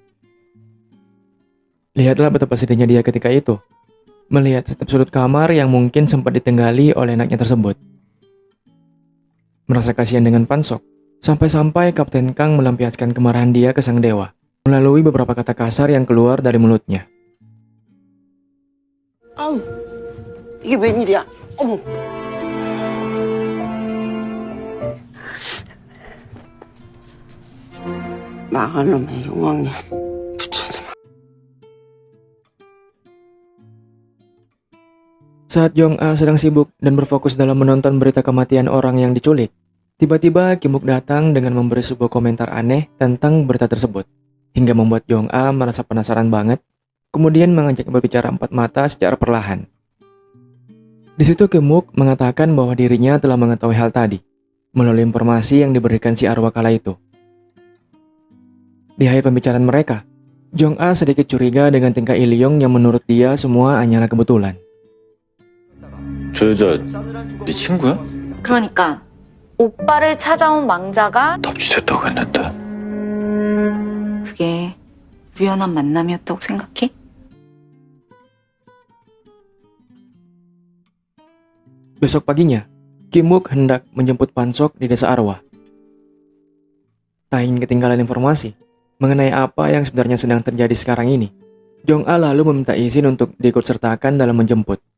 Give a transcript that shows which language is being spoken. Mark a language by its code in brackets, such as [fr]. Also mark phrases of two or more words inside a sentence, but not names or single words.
[id] Lihatlah betapa sedihnya dia ketika itu, melihat setiap sudut kamar yang mungkin sempat ditenggali oleh anaknya tersebut. Merasa kasihan dengan Pan Sok, sampai-sampai Kapten Kang melampiaskan kemarahan dia ke sang dewa, melalui beberapa kata kasar yang keluar dari mulutnya. [ko] 아우 이게 웬일이야? 어머. 망할 놈의 용왕님 붙여서. [id] Saat Jong-a sedang sibuk dan berfokus dalam menonton berita kematian orang yang diculik, tiba-tiba Kim Wook datang dengan memberi sebuah komentar aneh tentang berita tersebut, hingga membuat Jong-a merasa penasaran banget, kemudian mengajak berbicara empat mata secara perlahan. Di situ Kim Wook mengatakan bahwa dirinya telah mengetahui hal tadi, melalui informasi yang diberikan si arwah kala itu. Di akhir pembicaraan mereka, Jong-a sedikit curiga dengan tingkah Ilyong yang menurut dia semua hanyalah kebetulan. [ko] 저 여자 네 친구야? 그러니까 오빠를 찾아온 망자가 납치됐다고 했는데. 그게 우연한 만남이었다고 생각해? [id] Besok paginya, Kim Wook hendak menjemput Pansok di desa Arwah. Tak ingin ketinggalan informasi mengenai apa yang sebenarnya sedang terjadi sekarang ini, Jong-a lalu meminta izin untuk diikutsertakan dalam menjemput.